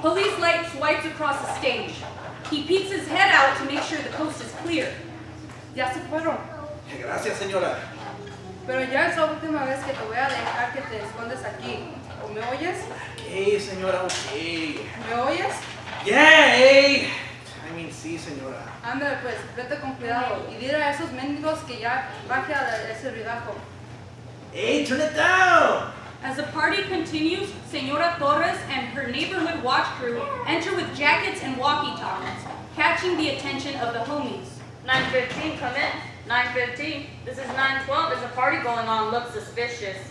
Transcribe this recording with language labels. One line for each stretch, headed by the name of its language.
English: Police light swipes across the stage. He peeks his head out to make sure the coast is clear.
Spanish: Ya se fueron. Gracias, señora. Pero ya es la última vez que te voy a dejar que te escondes aquí. ¿O me oyes?
English: Okay, señora, okay.
Spanish: ¿Me oyes?
English: Yeah, hey. I mean,
Spanish: sí, señora. Ándale pues, vete con cuidado y dile a esos mendigos que ya baje a ese ridajo.
English: Hey, turn it down! As the party continues, Senora Torres and her neighborhood watch crew enter with jackets and walkie-talkies, catching the attention of the homies. 9:15, come in. 9:15. This is 9:12. There's a party going on. Looks suspicious.